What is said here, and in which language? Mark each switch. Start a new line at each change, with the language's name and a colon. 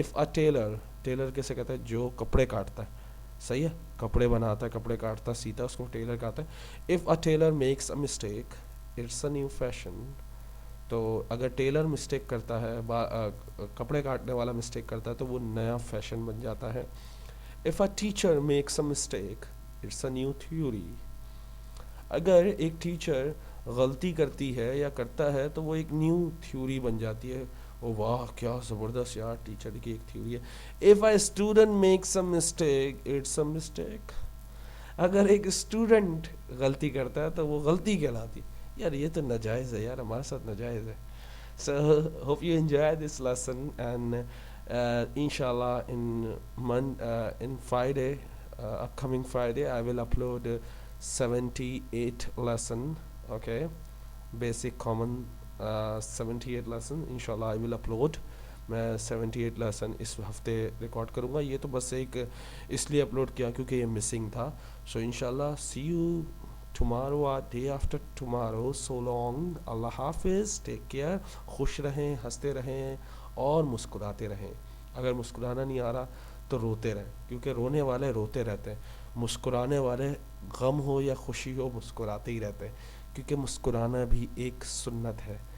English: if a tailor,
Urdu: tailor کیسے کہتا ہے جو کپڑے کاٹتا ہے، صحیح ہے، کپڑے بناتا ہے، کپڑے کاٹتا سیتا، اس کو ٹیلر کہتا ہے.
English: If a tailor makes a mistake it's a new fashion.
Urdu: تو اگر ٹیلر مسٹیک کرتا ہے، کپڑے کاٹنے والا مسٹیک کرتا ہے تو وہ نیا فیشن بن جاتا ہے.
English: if a teacher makes a mistake it's a new theory.
Urdu: اگر ایک ٹیچر غلطی کرتی ہے یا کرتا ہے تو وہ ایک نیو تھیوری بن جاتی ہے. او واہ کیا زبردست یار، ٹیچر کی ایک تھیوری ہے.
English: if a student makes a mistake it's a mistake.
Urdu: اگر ایک اسٹوڈنٹ غلطی کرتا ہے تو وہ غلطی کہلاتی. یار یہ تو ناجائز ہے یار، ہمارے ساتھ ناجائز ہے.
English: So hope you enjoy this lesson, and inshallah in Friday, upcoming Friday I will upload 78 lesson. Okay, basic common 78 lesson inshallah I will upload.
Urdu: میں 78 لیسن اس ہفتے ریکارڈ کروں گا. یہ تو بس ایک اس لیے اپلوڈ کیا کیونکہ یہ مسنگ تھا. سو انشاءاللہ
English: See you tomorrow or day after tomorrow. So long,
Urdu: اللہ حافظ،
English: take care,
Urdu: خوش رہیں، ہنستے رہیں اور مسکراتے رہیں. اگر مسکرانا نہیں آ رہا تو روتے رہیں، کیونکہ رونے والے روتے رہتے ہیں، مسکرانے والے غم ہو یا خوشی ہو مسکراتے ہی رہتے ہیں، کیونکہ مسکرانا بھی ایک سنت ہے.